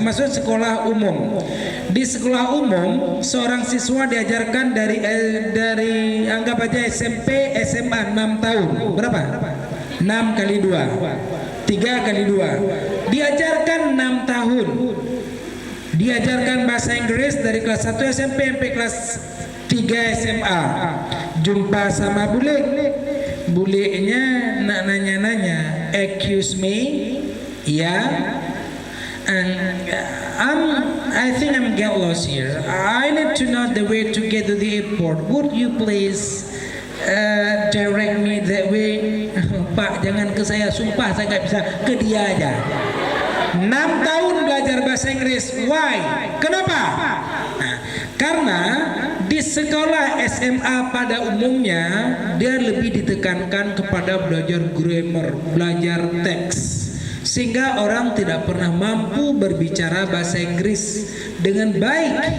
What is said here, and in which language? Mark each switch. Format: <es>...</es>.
<id>Maksud sekolah umum. Di sekolah umum, seorang siswa diajarkan dari anggap aja SMP, SMA 6 tahun. Berapa? 6 kali 2. 3 kali 2. Diajarkan 6 tahun. Diajarkan bahasa Inggris dari kelas 1 SMP sampai kelas 3 SMA. Jumpa sama bule. Bulenya nak nanya-nanya,</id> <en>excuse me, ya, and I think I'm get lost here. I need to know the way to get to the airport. Would you please direct me that way?</en> <id>Pak, jangan ke saya, sumpah saya nggak bisa, ke dia aja. 6 tahun belajar bahasa Inggris.</id> <en>Why?</en> <id>Kenapa? Karena di sekolah SMA pada umumnya dia lebih ditekankan kepada belajar grammar, belajar teks, sehingga orang tidak pernah mampu berbicara bahasa Inggris dengan baik.</id>